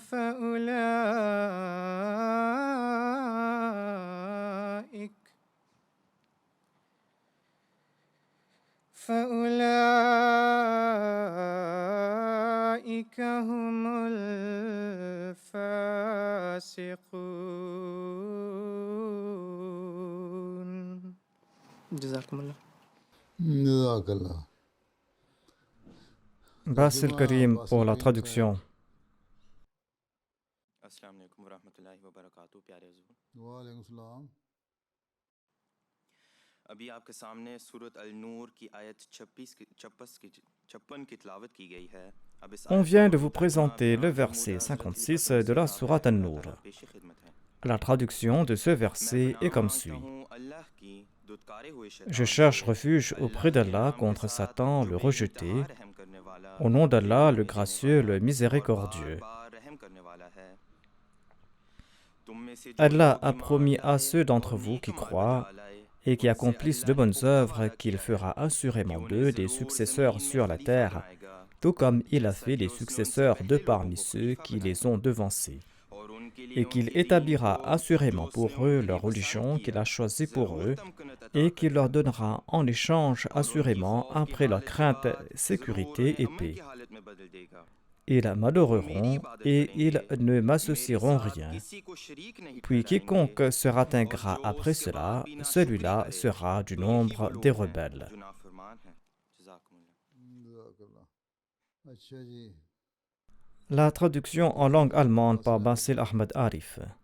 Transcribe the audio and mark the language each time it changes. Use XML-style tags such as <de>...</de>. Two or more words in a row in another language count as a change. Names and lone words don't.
<ar>فأولئك هم الفاسقون. جزاكم الله. जज़ाकल्लाह।</ar> <fr>Basil Karim pour la traduction.</fr> <ar>السلام عليكم ورحمة الله و بركاته</ar> <ur>پیارے حضور.</ur> <ar>وعليكم السلام.</ar> <ur>ابھی آپ کے سامنے سورت ال نور کی آیت 56 کی تلاوت کی گئی ہے. اب اس</ur> <fr>On</fr> <ur>आयत</ur> <fr>vient</fr> <ur>का</ur> <fr>de vous</fr> <ur>موجود ترجمہ</ur> <fr>présenter le</fr> <ur>बयान</ur> <fr>verset</fr> <ur>महमूद हज़रत</ur> <fr>56</fr> <ur>अकरम</ur> <fr>de la</fr> <ar>सल्लल्लाहु</ar> <fr>sourate</fr> <ar>عليه وسلم</ar> <fr>An-Nur.</fr> <ur>کا پیش خدمت ہے.</ur> <fr>La traduction de ce</fr> <ur>मैं</ur> <fr>verset est</fr> <ur>पनाह</ur> <fr>comme</fr> <ur>मांगता</ur> <fr>suit.</fr> <ur>ہوں اللہ کی دھتکارے ہوئے</ur> <fr>Je</fr> <ur>शैतान</ur> <fr>cherche</fr> <ur>से,</ur> <fr>refuge auprès</fr> <ur>اللہ کے</ur> <fr>d'Allah</fr> <ur>نام کے</ur> <fr>contre</fr> <ur>साथ</ur> <fr>Satan,</fr> <ur>जो</ur> <fr>le</fr> <ur>बेइंतहा</ur> <fr>rejeté,</fr> <ur>رحم کرنے والا,</ur> <fr>au nom d'Allah, le</fr> <ur>رحم دینے</ur> <fr>gracieux,</fr> <ur>वाला</ur> <fr>le</fr> <ur>اور بار</ur> <fr>miséricordieux.</fr> <ur>بار رحم کرنے والا ہے۔ تم میں سے جو</ur> <fr>Allah</fr> <ur>लोग</ur> <fr>a</fr> <ur>ईमान</ur> <fr>promis à</fr> <ur>लाए</ur> <fr>ceux</fr> <ur>और</ur> <fr>d'entre vous</fr> <ur>नेक</ur> <fr>qui</fr> <ur>اعمال بجا</ur> <fr>croient</fr> <ur>लाए,</ur> <fr>et qui</fr> <ur>उनसे</ur> <fr>accomplissent de</fr> <ur>اللہ نے</ur> <fr>bonnes</fr> <ur>पुख्ता</ur> <fr>œuvres</fr> <ur>वादा</ur> <fr>qu'il</fr> <ur>کیا ہے</ur> <fr>fera</fr> <ur>कि</ur> <fr>assurément</fr> <ur>उन्हें</ur> <fr>d'eux des</fr> <ur>ज़रूर</ur> <fr>successeurs</fr> <ur>زمین میں</ur> <fr>sur la</fr> <ur>खलीफा</ur> <fr>terre,</fr> <ur>बनाएगा,</ur> <fr>tout comme il a</fr> <ur>जैसा</ur> <fr>fait</fr> <ur>कि</ur> <fr>les</fr> <ur>اس نے ان سے</ur> <fr>successeurs de</fr> <ur>پہلے لوگوں</ur> <fr>parmi</fr> <ur>को</ur> <fr>ceux</fr> <ur>खलीफा</ur> <fr>qui les</fr> <ur>बनाया</ur> <fr>ont devancés,</fr> <ur>اور ان کے لیے</ur> <fr>et qu'il</fr> <ur>ان کے دین</ur> <fr>établira</fr> <ur>کو جو</ur> <fr>assurément pour</fr> <ur>उसने</ur> <fr>eux</fr> <ur>ان کے لیے</ur> <fr>leur</fr> <ur>पसंद</ur> <fr>religion qu'il</fr> <ur>किया</ur> <fr>a choisie pour</fr> <ur>ज़रूर</ur> <fr>eux,</fr> <ur>تمکنت عطا</ur> <fr>et qu'il leur</fr> <ur>करेगा</ur> <fr>donnera en échange</fr> <ur>اور ان کی</ur> <fr>assurément</fr> <ur>خوف کی</ur> <fr>après leur</fr> <ur>حالت کے</ur> <fr>crainte,</fr> <ur>بعد ضرور</ur> <fr>sécurité</fr> <ur>उन्हें</ur> <fr>et</fr> <ur>अमन</ur> <fr>paix.</fr> <ur>کی حالت میں بدل دے گا.</ur> <fr>Ils</fr> <ur>جو میری</ur> <fr>m'adoreront</fr> <ur>इबादत</ur> <fr>et</fr> <ur>करेंगे,</ur> <fr>ils ne</fr> <ur>मेरे</ur> <fr>m'associeront</fr> <ur>साथ</ur> <fr>rien.</fr> <ur>کسی کو شریک نہیں</ur> <fr>Puis</fr> <ur>ठहराएंगे</ur> <fr>quiconque sera</fr> <ur>और</ur> <fr>ingrat</fr> <ur>जो</ur> <fr>après</fr> <ur>اس کے بعد</ur> <fr>cela,</fr> <ur>بھی ناشکری</ur> <fr>celui-là</fr> <ur>करे</ur> <fr>sera du</fr> <ur>تو یہی وہ</ur> <fr>nombre des</fr> <ur>لوگ ہیں</ur> <fr>rebelles.</fr> <ur>جو نافرمان ہیں. जज़ाकुमुल्लाह। जज़ाकल्लाह। اچھا جی.</ur> <fr>La traduction en langue allemande par Basil Ahmed Arif.</fr>